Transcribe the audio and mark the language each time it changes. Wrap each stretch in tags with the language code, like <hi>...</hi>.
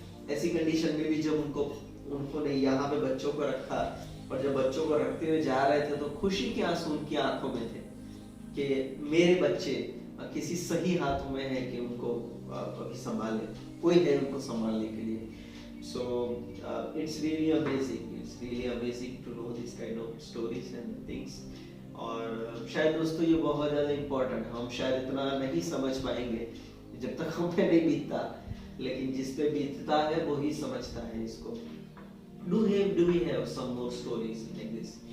<hi>ऐसी कंडीशन में भी जब उन्होंने यहाँ पे बच्चों को रखा और जब बच्चों को रखते हुए जा रहे थे तो खुशी के आंसू उनकी आंखों में थे कि मेरे बच्चे किसी सही हाथों में है कि उनको अभी संभाले, कोई है उनको संभालने के लिए।</hi> <en>So it's really amazing to know this kind of stories and things।</en> <hi>और शायद दोस्तों ये बहुत ज़्यादा इम्पोर्टेंट है, हम शायद इतना नहीं समझ पाएंगे जब तक हम पे नहीं बीतता, लेकिन जिस पे बीतता है वो ही समझता है इसको।</hi> <en>Do we have some more stories like this?</en>